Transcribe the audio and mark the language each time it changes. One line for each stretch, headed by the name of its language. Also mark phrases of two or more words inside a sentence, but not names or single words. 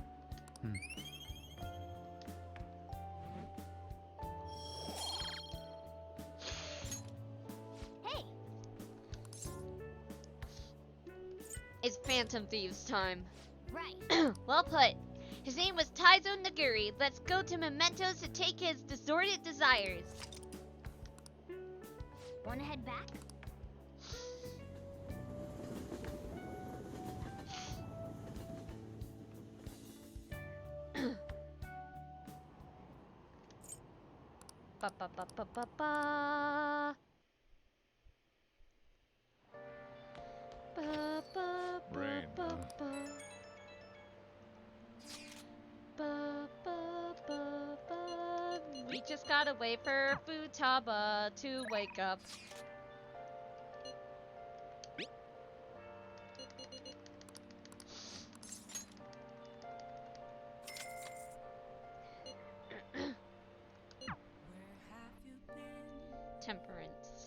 English: Hey! It's Phantom Thieves time. Right. Well put. His name was Taizo Naguri. Let's go to Mementos to take his distorted desires. Wanna head back? Ba ba ba ba ba ba. Ba ba ba Rain, ba huh? ba. Ba ba ba ba. We just gotta wait for Futaba to wake up. Temperance.